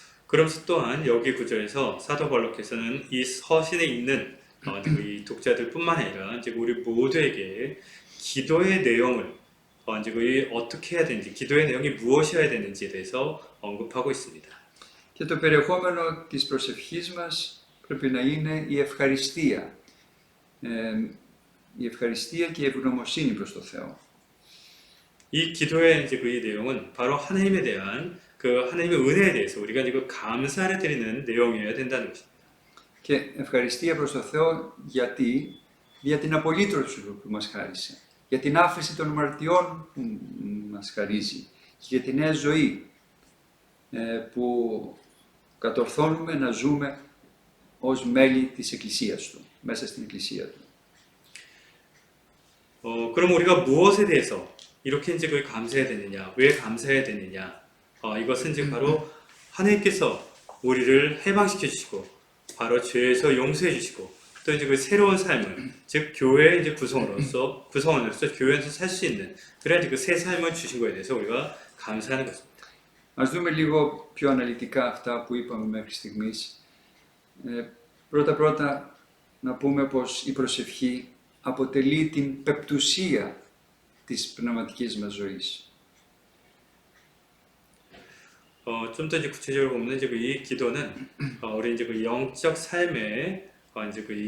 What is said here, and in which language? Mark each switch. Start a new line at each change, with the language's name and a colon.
Korean: 그러면서 또한 여기 구절에서 사도 바울께서는 이 서신에 있는 이 독자들뿐만 아니라 이제 우리 모두에게 기도의 내용을 이제 어떻게 해야 되는지, 기도의 내용이 무엇이어야 되는지에 대해서 언급하고 있습니다.
Greek: Και το περιεχόμενο της προσευχής μας πρέπει να είναι η ευχαριστία. Η ευχαριστία και η ευγνωμοσύνη προς το Θεό.
Korean: 이 기도의 이제 내용은 바로 하나님에 대한 하나님의 은혜에 대해서 우리가 이제 감사를 드리는 내용이어야 된다는 것입니다.
Greek: Και ευχαριστία προς το Θεό γιατί? Για την απολύτρωση που μας χάρισε. Για την άφεση των αμαρτιών που μας χαρίζει. Και για τη νέα ζωή που κατορθώνουμε να ζούμε ως μέλη της Εκκλησίας Του, μέσα στην Εκκλησία Του.
Korean: 그럼 우리가 무엇에 대해서 이렇게 이제 감사해야 되느냐? 왜 감사해야 되느냐? 이것은 이제 바로 하나님께서 우리를 해방시켜 주시고, 바로 죄에서 용서해 주시고, 또 이제 새로운 삶을, 즉 교회의 이제 구성원으로서 교회에서 살 수 있는 그런 이제 새 삶을 주신 것에 대해서 우리가 감사하는 것입니다.
Greek: Ας δούμε λίγο πιο αναλυτικά αυτά που είπαμε μέχρι στιγμής. Πρώτα να πούμε πως η προσευχή αποτελεί την πεπτουσία της πνευματικής μας ζωής.
Korean: 좀 더 이제 구체적으로 보면 이제 이 기도는 우리 이제 영적 삶의 이제